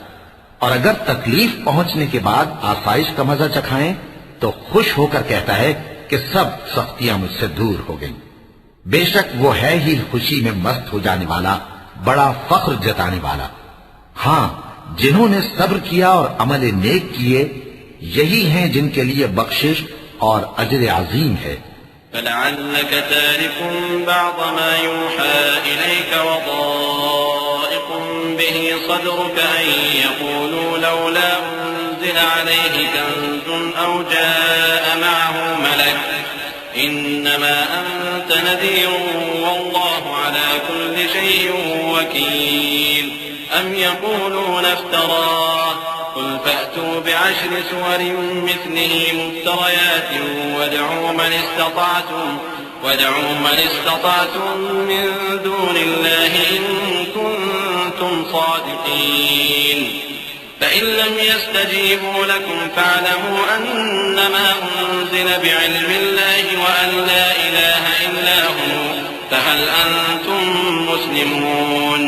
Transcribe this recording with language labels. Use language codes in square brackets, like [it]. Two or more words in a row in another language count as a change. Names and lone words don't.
[ur] اور اگر تکلیف پہنچنے کے بعد آسائش کا مزا چکھائیں تو خوش ہو کر کہتا ہے کہ سب سختیاں مجھ سے دور ہو گئیں. بےشک وہ ہے ہی خوشی میں مست ہو جانے والا، بڑا فخر جتانے والا. ہاں، جنہوں نے صبر کیا اور عمل نیک کیے یہی ہیں جن کے لیے بخشش اور اجر عظیم ہے. [ar] فلعلك تارك بعض ما يوحى إليك وضائق به صدرك أن يقولوا لولا أنزل عليه كنز أو جاء معه ملك إنما أنت نذير والله على كل شيء وكيل. أم يقولون افتراه قل فأتوا بعشر سور مثله مفتريات وادعوا من استطعتم من دون الله إن كنتم صادقين. فإن لم يستجيبوا لكم فاعلموا أنما أنزل بعلم الله وأن لا إله إلا هو فهل أنتم مسلمون.